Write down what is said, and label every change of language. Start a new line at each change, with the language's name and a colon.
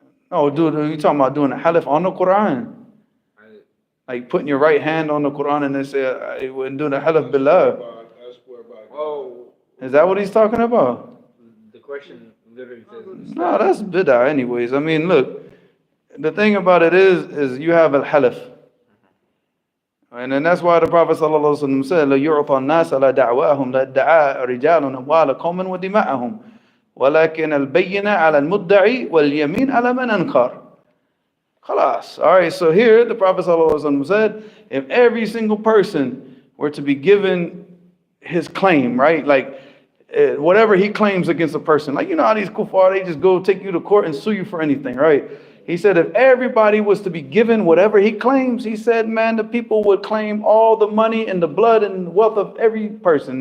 English: No, dude, you talking about doing a halif on the Quran? Like putting your right hand on the Quran and then say, I wouldn't do the halif billah. I swear by God. Oh, Is that what he's talking about? the question literally says. No, that's bid'ah anyways. I mean, look, the thing about it is you have al-halif. And then that's why the Prophet ﷺ said,
Arabic: لَيُعْطَى النَّاسَ لَا دَعْوَاهُمْ لَدَّعَاءَ رِجَالٌ أَمْوَالَ قَوْمٍ وَدِمَاءَهُمْ وَلَكِنَ الْبَيِّنَ عَلَى الْمُدَّعِ وَالْيَمِينَ عَلَى مَنْ أَنْكَرَ. Khalas.
English: All right, so here the Prophet ﷺ said, if every single person were to be given his claim, right? Like whatever he claims against a person, like you know how these kuffar, they just go take you to court and sue you for anything, right? He said if everybody was to be given whatever he claims, he said, man, the people would claim all the money and the blood and wealth of every person.